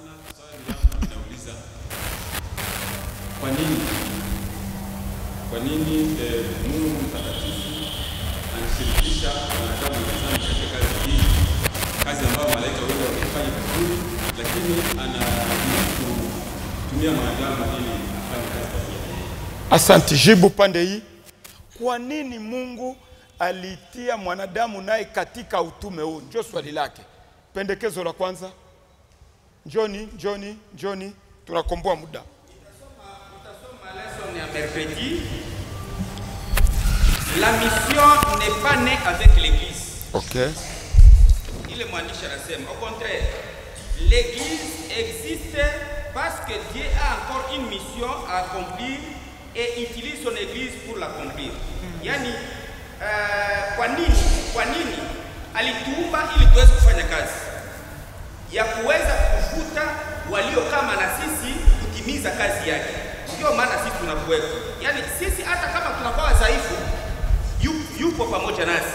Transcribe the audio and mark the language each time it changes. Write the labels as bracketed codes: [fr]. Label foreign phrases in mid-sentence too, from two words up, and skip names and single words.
[sw] Swali yangu kuuliza kwa nini Mungu mtakatifu anashirikisha wanadamu wenzake katika kazi hii, kazi ambayo malaika wengi wamefanya vizuri, lakini anatumia mwanadamu ili afanye kazi yake. Asante. Jibu pande hii. Kwa nini Mungu alitia mwanadamu naye katika utume huu? Ndio swali lake. Pendekezo la kwanza. Johnny, tunakomboa muda. Utasoma leçon ya mercredi. [fr] La mission n'est pas née avec l'église. Okay. [sw] Ile mwandishi anasema [fr] au contraire, l'église existe parce que Dieu a encore une mission à accomplir et utilise son église pour l'accomplir. [sw] Yani kwa nini alituumba ili tuweze kufanya kazi ya kuweza kuvuta walio kama na sisi kutimiza kazi yake. Ndio maana sisi tunakuwepo. Yani sisi hata kama tunakuwa dhaifu, yupo pamoja nasi.